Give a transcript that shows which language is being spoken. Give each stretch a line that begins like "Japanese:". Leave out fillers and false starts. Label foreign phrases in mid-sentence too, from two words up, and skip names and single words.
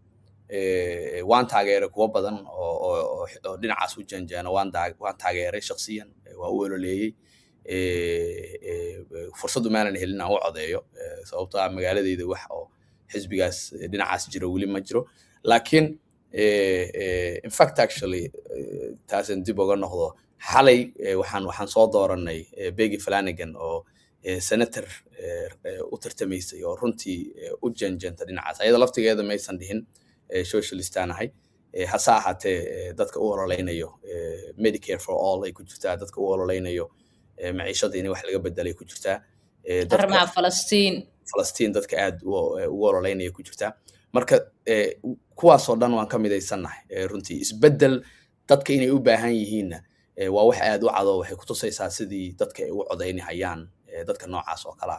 Somali: waan taageeray kuwa badan oo dhinacaas u janjeena, waan taageeray shakhsiyan, waa u ololeeyey. fursadu maanan helin aan u codeeyo sababtoo ah magaaladeyda wax oo xisbigaas dhinacaas jira weli ma jiro. laakiin
English: in fact actually
Somali: taasan dib uga noqdo, xalay waxaan soo dooranay Peggy Flanagan oo senator u tartamaysay oo runtii u janjeenta dhinacaas. ayada laftigeeda maysan dhihin socialistaan ahay, hase ahaatee dadka u ololeynayo Medicare for all ay ku jirtaa, dadka u ololeynayo maciishada in wax laga bedelay ku jirtaa, arrimaha Falastiin dadka aad ugu ololeynaya ku jirtaa. marka kuwaasoo dhan waan ka midaysannahay. runtii isbeddel dadka inay u baahan yihiinna waa wax aad u cado, waxay ku tusaysaa sidii dadka ay u codaynahayaan dadka noocaas oo kale ah.